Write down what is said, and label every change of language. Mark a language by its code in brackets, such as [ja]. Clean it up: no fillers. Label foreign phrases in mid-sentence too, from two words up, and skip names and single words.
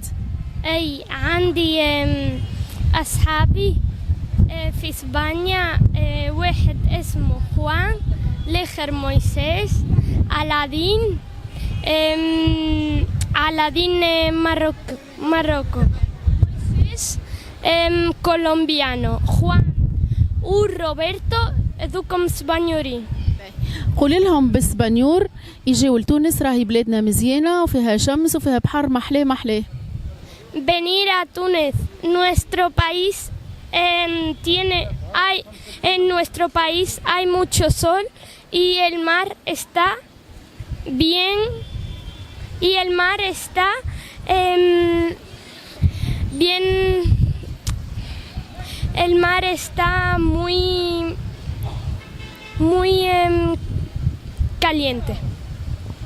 [ar] اي عندي اصحابي في اسبانيا، واحد اسمه خوان، الاخر مويسيس، علادين ماروكو، مويسيس كولومبيانو، خوان وروبرتو ذوكم اسبانيوري. قولي لهم باسبانيور يجيو لتونس، راهي بلادنا مزيانه وفيها شمس وفيها بحر محلاه محلاه. [es] Venir a Túnez, nuestro país en nuestro país hay mucho sol y el mar está bien bien, el mar está muy caliente.